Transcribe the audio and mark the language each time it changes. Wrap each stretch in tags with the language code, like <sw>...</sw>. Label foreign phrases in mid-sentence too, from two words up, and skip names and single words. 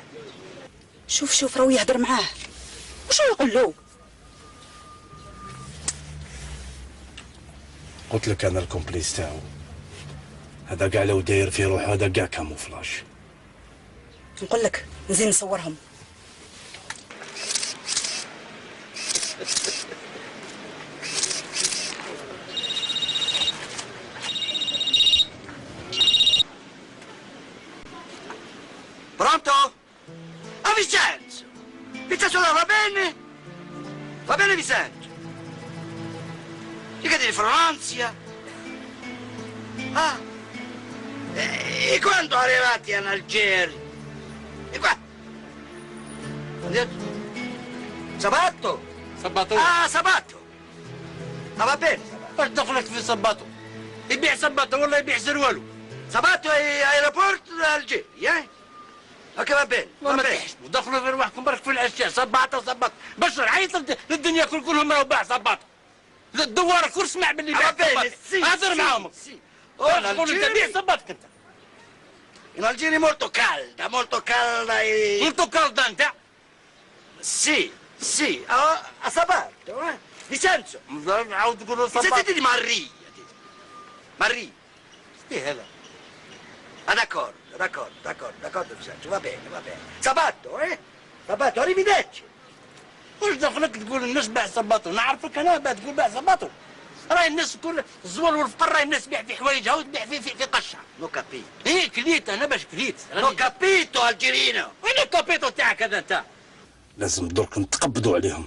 <ar>شوف راهو يهدر معاه. وش يقول له؟ قلت لك انا الكومبليس تاعو هذا كاع لو داير في روحه هذا كاع كاموفلاج. نقول لك نزيد نصورهم.</ar> <it>Pronto? A Vicenza! Vicenza va bene? Va bene Vicenza? Che di Francia? Ah! E quando arrivati in Algeria? E qua? Sabato? Sabato? Ah, sabato! Ah, va bene.</it> <ar>واش دخلك في صباطو؟ يبيع صباطو ولا يبيع سروالو؟</ar> <it>Sabato è aeroporto d'Algeria, eh? اوكي va bene.</it> <ar>ما تحش ودخلوا في روحكم برك في الاشياء. صباطو بشر عيط للدنيا كلهم راهو باع صباطو. الدوار كل سمع باللي باع صباطو. هضر معاهم. قول انت بيع صباطك انت.</ar> <it>In Algeria molto calda e... Molto calda انت؟ Sì, a Sabato, eh? Vicenzo.</it> <ar>عاود تقولوا صباطو.</ar> <it>Sentite di Maria.</it> <ar>ايه هذا؟</ar> <it>D'accordo Vicenzo, va bene. Sabato, eh? Sabato, arrivederci.</it> <ar>واش دخلك تقول الناس باع صباطو؟ نعرفك انا تقول باع صباطو. راهي الناس كل الزوال والفقر، راهي الناس تبيع في حوايجها وتبيع في قشه.</ar> <it>non capito.</it> <ar>ايه كليت انا باش كليت.</ar> <it>non capito algerino.</it> <ar>وين الكابيتو تاعك هذا انت؟ لازم درك نتقبضوا عليهم.</ar>